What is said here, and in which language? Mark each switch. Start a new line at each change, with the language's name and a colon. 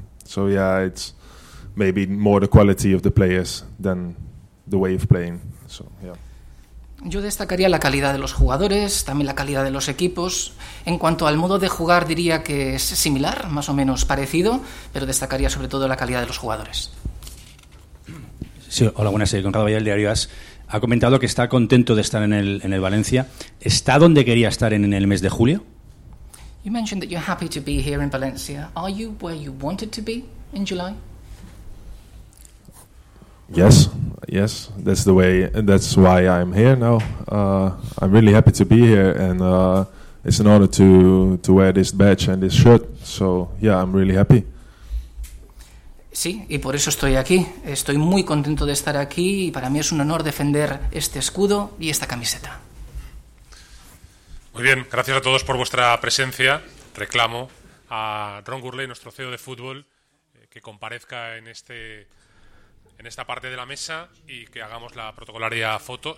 English: So yeah, it's maybe more the quality of the players than the way of playing. So yeah.
Spanish: Yo destacaría la calidad de los jugadores, también la calidad de los equipos. En cuanto al modo de jugar, diría que es similar, más o menos parecido, pero destacaría sobre todo la calidad de los jugadores. Sí, hola, buenas, soy Conrado Vallel, Diario AS. Ha comentado que está contento de estar en el Valencia. ¿Está donde quería estar en el mes de julio?
English: You mentioned that you're happy to be here in Valencia. Are you where you wanted to be in July? Yes, yes. That's the way. That's why I'm here now. I'm really happy to be here, and it's an honor to wear this badge and this shirt. So yeah, I'm really happy.
Spanish: Sí, y por eso estoy aquí. Estoy muy contento de estar aquí, y para mí es un honor defender este escudo y esta camiseta. Muy bien, gracias a todos por vuestra presencia. Reclamo a Ron Gourlay, nuestro CEO de fútbol, que comparezca en esta parte de la mesa y que hagamos la protocolaria foto.